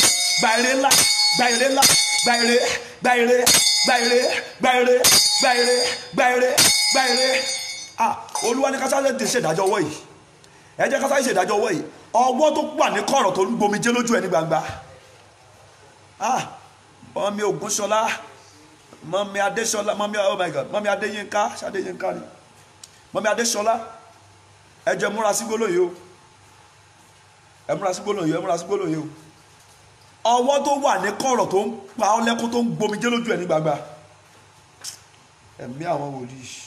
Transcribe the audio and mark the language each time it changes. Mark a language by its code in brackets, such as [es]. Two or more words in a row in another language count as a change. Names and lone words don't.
[yo] Gba ire ńlá, gba ire ńlá, gba ire, gba ire, gba ire, gba ire, gba ire, gba ire, gba ire. Olúwa ní kásá lè ṣe ìdájọ́ ọwọ́ yìí. Ẹ jẹ́ kásá ṣe ìdájọ́ ọwọ́ yìí. Ọwọ́ tó wà ní kọ̀rọ̀ tó ń gbomijé lójú ẹ ní gbangba. Mọ́mí Ògúnṣọlá, mọ́mí Adéṣọlá, mọ́mí, [en] oh my God, [yo] mọ́mí Adéyínká, ṣadéyínká ni. Mọ́mí Adéṣọlá, ẹ jẹ́ múra sí gbólóhùn yìí o. Ẹ múra sí gbólóhùn yìí, ẹ múra sí gbólóhùn yìí o. Ọwọ́ tó wà ní kọ̀rọ̀ tó ń pa ọ́ lẹ́kún tó ń gbomijé lójú ẹ ní gbangba. Ẹ̀mí àwọn wòlíì.